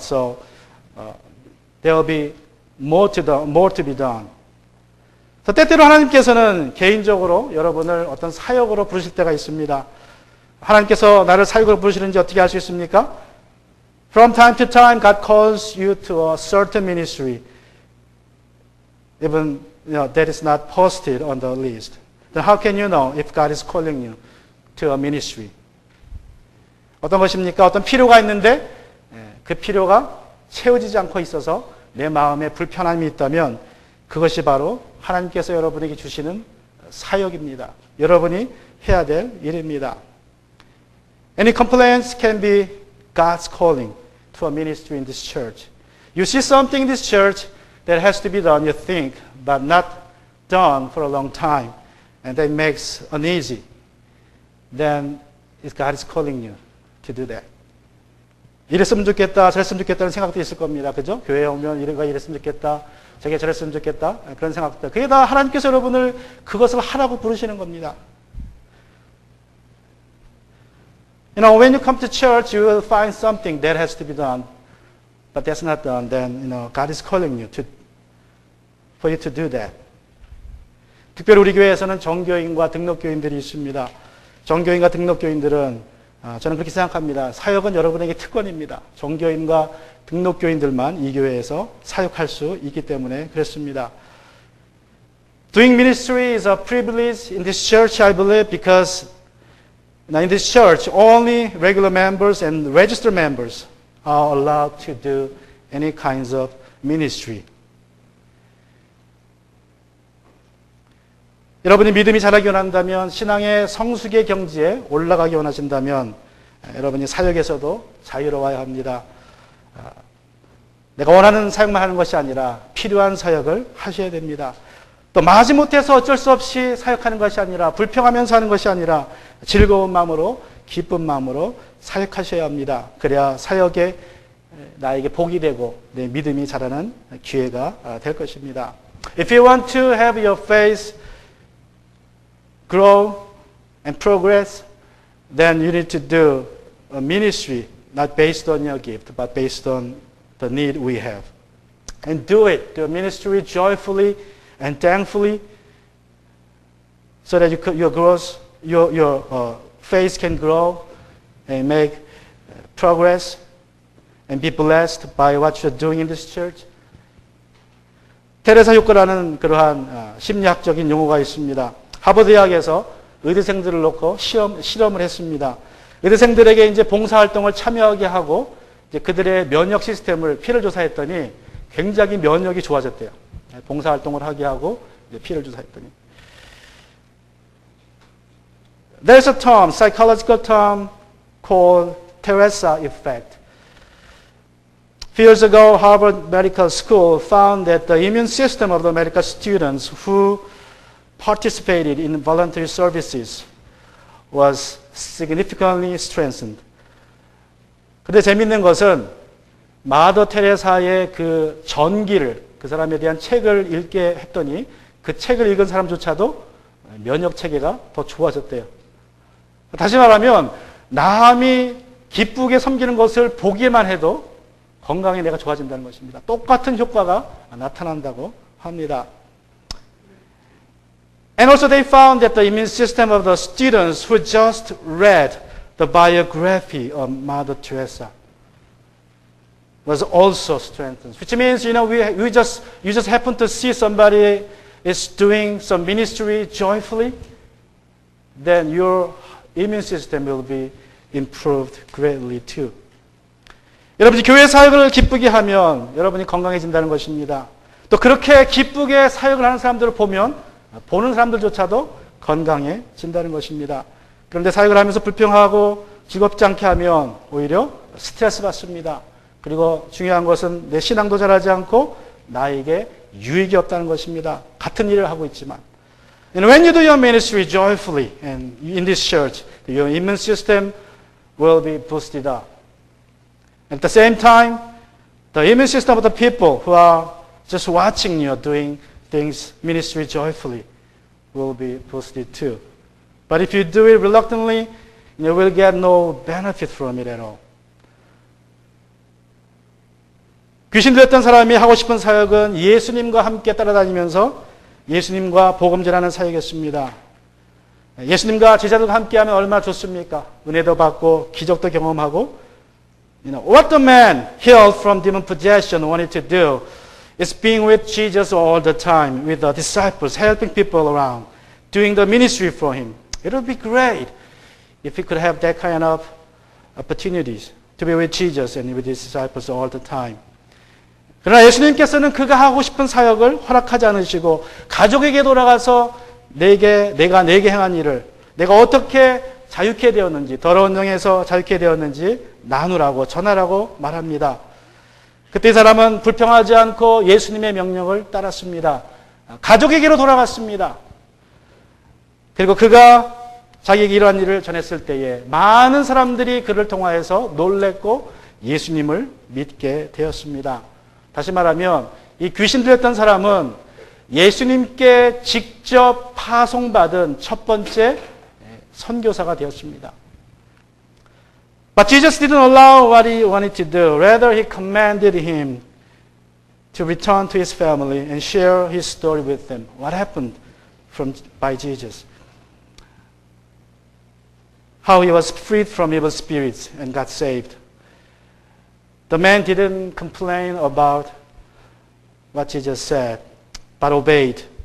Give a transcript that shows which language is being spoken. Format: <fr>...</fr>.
<en>So there will be more to be done.</en> <ko>때때로 하나님께서는 개인적으로 여러분을 어떤 사역으로 부르실 때가 있습니다. 하나님께서 나를 사역으로 부르시는지 어떻게 알 수 있습니까?</ko> <en>From time to time, God calls you to a certain ministry, even that is not posted on the list. Then how can you know if God is calling you to a ministry?</en> <ko>어떤 것입니까? 어떤 필요가 있는데 그 필요가 채워지지 않고 있어서 내 마음에 불편함이 있다면 그것이 바로 하나님께서 여러분에게 주시는 사역입니다. 여러분이 해야 될 일입니다.</ko> <en>Any complaints can be God's calling to a ministry in this church. You see something in this church that has to be done, you think, but not done for a long time, and that makes uneasy. Then God is calling you to do that.</en> <ko>이랬으면 좋겠다, 저랬으면 좋겠다는 생각도 있을 겁니다. 그죠? 교회에 오면 이랬으면 좋겠다, 저게 저랬으면 좋겠다, 그런 생각들. 그게 다 하나님께서 여러분을 그것을 하라고 부르시는 겁니다.</ko> <en>When you come to church, you will find something that has to be done, but that's not done. Then, God is calling you for you to do that.</en> <ko>특별히 우리 교회에서는 정교인과 등록교인들이 있습니다. 정교인과 등록교인들은 저는 그렇게 생각합니다. 사역은 여러분에게 특권입니다. 정교인과 등록교인들만 이 교회에서 사역할 수 있기 때문에 그렇습니다.</ko> <en>Doing ministry is a privilege in this church, I believe, because in this church, only regular members and registered members are allowed to do any kinds of ministry.</en> <ko>여러분이 믿음이 자라기 원한다면, 신앙의 성숙의 경지에 올라가기 원하신다면 여러분이 사역에서도 자유로워야 합니다. 내가 원하는 사역만 하는 것이 아니라 필요한 사역을 하셔야 됩니다. 또 마지못해서 어쩔 수 없이 사역하는 것이 아니라 불평하면서 하는 것이 아니라 즐거운 마음으로 기쁜 마음으로 사역하셔야 합니다. 그래야 사역에 나에게 복이 되고 내 믿음이 자라는 기회가 될 것입니다.</ko> <en>If you want to have your faith grow and progress, then you need to do a ministry not based on your gift, but based on the need we have. And do it, do ministry joyfully and thankfully, so that your faith can grow and make progress and be blessed by what you're doing in this church.</en> <ko>테레사 효과라는 그러한 심리학적인 용어가 있습니다. 하버드 대학에서 의대생들을 놓고 실험을 했습니다. 의대생들에게 이제 봉사활동을 참여하게 하고 이제 그들의 면역 시스템을 피를 조사했더니 굉장히 면역이 좋아졌대요. 봉사활동을 하게 하고 이제 피를 조사했더니.</ko> <en>There's a term, psychological term called Teresa effect. A few years ago, Harvard Medical School found that the immune system of the medical students who participated in voluntary services was significantly strengthened.</en> <ko>근데 재밌는 것은 마더 테레사의 그 전기를 그 사람에 대한 책을 읽게 했더니 그 책을 읽은 사람조차도 면역 체계가 더 좋아졌대요. 다시 말하면 남이 기쁘게 섬기는 것을 보기만 해도 건강에 내가 좋아진다는 것입니다. 똑같은 효과가 나타난다고 합니다.</ko> <en>And also they found that the immune system of the students who just read the biography of Mother Teresa was also strengthened. Which means, you just happen to see somebody is doing some ministry joyfully, then your immune system will be improved greatly too.</en> <ko>여러분이 교회 사역을 기쁘게 하면 여러분이 건강해진다는 것입니다. 또 그렇게 기쁘게 사역을 하는 사람들을 보면 보는 사람들조차도 건강해진다는 것입니다. 그런데 사역을 하면서 불평하고 즐겁지 않게 하면 오히려 스트레스 받습니다. 그리고 중요한 것은 내 신앙도 자라지 않고 나에게 유익이 없다는 것입니다. 같은 일을 하고 있지만.</ko> <en>And when you do your ministry joyfully and in this church, your immune system will be boosted up. At the same time, the immune system of the people who are just watching you doing things, ministry joyfully, will be boosted too. But if you do it reluctantly, you will get no benefit from it at all.</en> <ko>귀신 들렸던 사람이 하고 싶은 사역은 예수님과 함께 따라다니면서 예수님과 복음 전하는 사역이었습니다. 예수님과 제자들과 함께하면 얼마나 좋습니까? 은혜도 받고 기적도 경험하고.</ko> <en>What the man healed from demon possession wanted to do is being with Jesus all the time, with the disciples, helping people around, doing the ministry for him. It would be great if he could have that kind of opportunities to be with Jesus and with his disciples all the time.</en> <ko>그러나 예수님께서는 그가 하고 싶은 사역을 허락하지 않으시고 가족에게 돌아가서 내가 내게 행한 일을 내가 어떻게 자유케 되었는지 더러운 영에서 자유케 되었는지 나누라고 전하라고 말합니다. 그때 이 사람은 불평하지 않고 예수님의 명령을 따랐습니다. 가족에게로 돌아갔습니다. 그리고 그가 자기에게 이러한 일을 전했을 때에 많은 사람들이 그를 통하여서 놀랬고 예수님을 믿게 되었습니다. 다시 말하면 이 귀신 들렸던 사람은 예수님께 직접 파송받은 첫 번째 선교사가 되었습니다.</ko> <en>But Jesus didn't allow what he wanted to do. Rather, he commanded him to return to his family and share his story with them. What happened by Jesus? How he was freed from evil spirits and got saved. The man didn't complain about what Jesus said, but obeyed.</en>